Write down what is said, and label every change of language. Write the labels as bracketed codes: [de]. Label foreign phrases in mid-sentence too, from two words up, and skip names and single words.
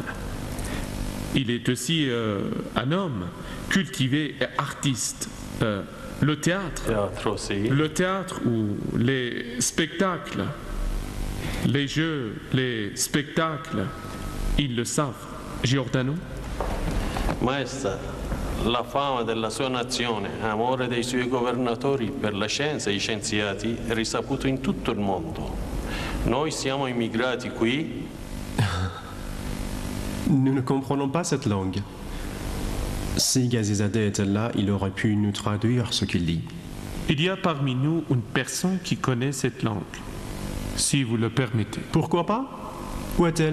[fr] Il est aussi un homme cultivé et artiste. Le théâtre, [it] Teatro, sì. [fr] le théâtre ou les spectacles, les jeux, les spectacles, ils le savent. [it] Giordano? Maestra, la fama della sua nazione, amore dei suoi governatori per la scienza e i scienziati è risaputo in tutto il mondo. Noi siamo immigrati qui. [fr] Nous ne comprenons pas cette langue. Si Ghazizadeh était là, il aurait pu nous traduire ce qu'il dit. Il y a parmi nous une personne qui connaît cette langue, si vous le permettez. Pourquoi pas? Où est-elle?